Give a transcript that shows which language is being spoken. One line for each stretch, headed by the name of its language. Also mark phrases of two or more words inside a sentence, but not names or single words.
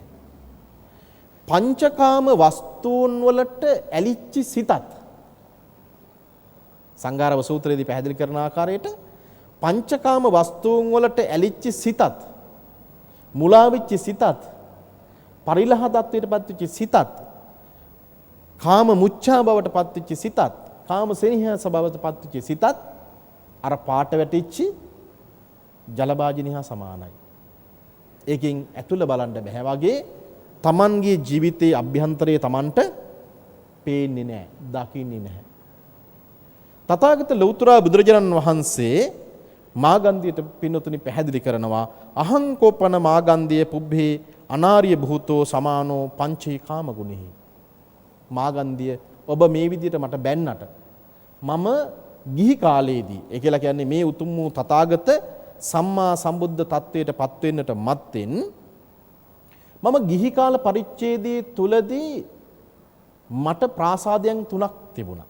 Sinhala: පංචකාම වස්තුන් වලට ඇලිච්චි සිතත් සංඝාරව සූත්‍රයේදී පැහැදිලි කරන ආකාරයට පංචකාම වස්තුන් වලට ඇලිච්ච සිතත් මුලා වෙච්ච සිතත් පරිලහ தත්වයට පත්වෙච්ච සිතත් කාම මුච්ඡා බවට පත්වෙච්ච සිතත් කාම සෙනෙහස බවට පත්වෙච්ච සිතත් අර පාට වැටිච්ච ජල භාජනය හා සමානයි. ඒකෙන් ඇතුළ බලන්න බෑ වගේ Tamanගේ ජීවිතයේ අභ්‍යන්තරයේ Tamanට පේන්නේ නැහැ, දකින්නේ නැහැ. තථාගත ලෞතර බුදුරජාණන් වහන්සේ මාගන්ධියට පින්නතුනි පැහැදිලි කරනවා
Pali: අහං කෝපන මාගන්ධිය පුබ්බේ අනාර්ය භූතෝ සමානෝ පංචේ කාම ගුණෙහි.
Sinhala: මාගන්ධිය ඔබ මේ විදිහට මට බැන්නට මම ගිහි කාලයේදී ඒ කියලා කියන්නේ මේ උතුම් වූ තථාගත සම්මා සම්බුද්ධ තත්වයට පත් වෙන්නට මත්තෙන් මම ගිහි කාල පරිච්ඡේදයේ තුලදී මට ප්‍රාසාදයන් තුනක් තිබුණා.